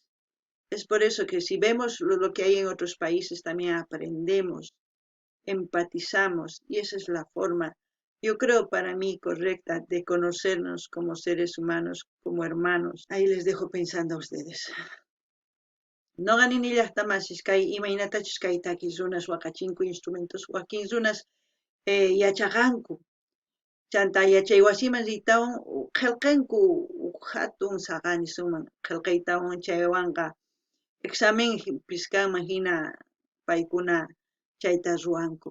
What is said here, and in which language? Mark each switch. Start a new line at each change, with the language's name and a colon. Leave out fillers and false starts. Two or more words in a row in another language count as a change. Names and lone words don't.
Spanish: Es por eso que si vemos lo que hay en otros países, también aprendemos, empatizamos, y esa es la forma, yo creo para mí correcta, de conocernos como seres humanos, como hermanos. Ahí les dejo pensando a ustedes.
Quechua: No ganin llaqtamasich kay imaynatachus kay takis runas waqachinku instrumentos wakin runas yachaqanku chanta yachay wasiman riytawan qillqinku hatun saqani suman qillqaytawan chaywanqa examenpis kanman hina paykuna chayta ruwanku.